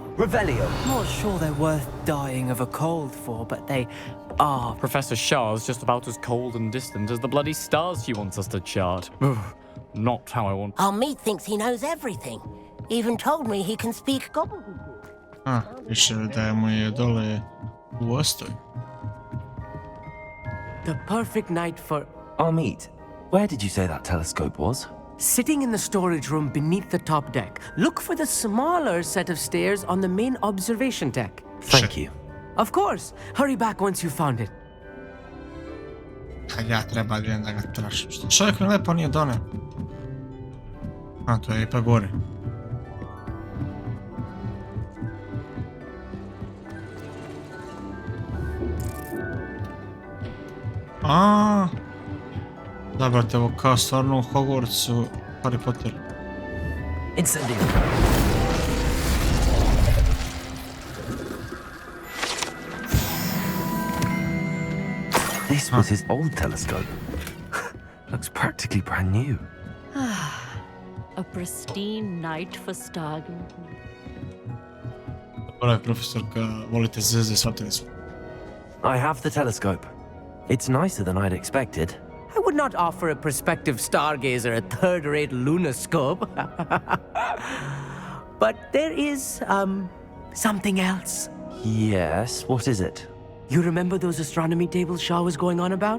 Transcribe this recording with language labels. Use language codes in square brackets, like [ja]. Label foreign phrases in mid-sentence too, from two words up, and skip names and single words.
[en] Revelio. Not sure they're worth dying of a cold for, but they are. Professor Shah's just about as cold and distant as the bloody stars she wants us to chart. Not how I want. Amit thinks he knows everything. Even told me he can speak gobbledygook. [sr] Piše da mu je dole u Ostoj. [en] The perfect night for... Amit, where did you say that telescope was? Sitting in the storage room beneath the top deck. Look for the smaller set of stairs on the main observation deck. Thank you. Of course. Hurry back once you found it. [sr] Kad ja treba idem da ga tražim. Čovjek mi lepo nije doneo. A, to je ipak gore. Da, brate, ovo kao stvarno u Hogwartsu, Harry Potter. [en] Incendio. This was his old telescope. Looks practically brand new. A pristine night for stargazing. [sr] Dobra, profesorka, volite zvezde, shvatili smo. [en] I have the telescope. It's nicer than I'd expected. I would not offer a prospective stargazer a third-rate lunoscope. But there is, something else. Yes, what is it? You remember those astronomy tables Shah was going on about?